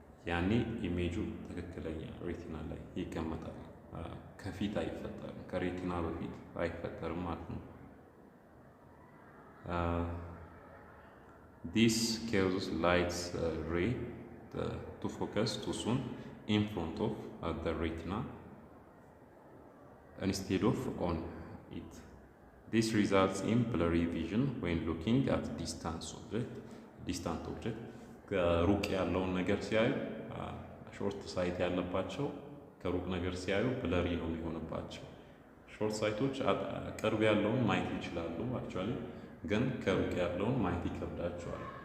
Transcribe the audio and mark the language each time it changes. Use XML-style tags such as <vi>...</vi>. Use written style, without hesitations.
<am>ያኔ ኢሜጁ ትክክለኛ ሬቲና ላይ ይቀመጣል። ከፊት አይፈጠርም፣ ከሬቲና በፊት አይፈጠርም ማለት ነው።</am> <en>This causes light ray to focus too soon in front of the retina instead of on it. This results in blurry vision when looking at distant object.</en> <am>ከሩቅ ያለውን ነገር ሲያዩ ሾርት ሳይት ያለባቸው ከሩቅ ነገር ሲያዩ ብለሪ ነው የሚሆንባቸው። ሾርት ሳይቶች ቅርብ ያለውን ማየት ይችላሉ አክቹአሊ፣ ግን ከሩቅ ያለውን ማየት ይከብዳቸዋል።</am>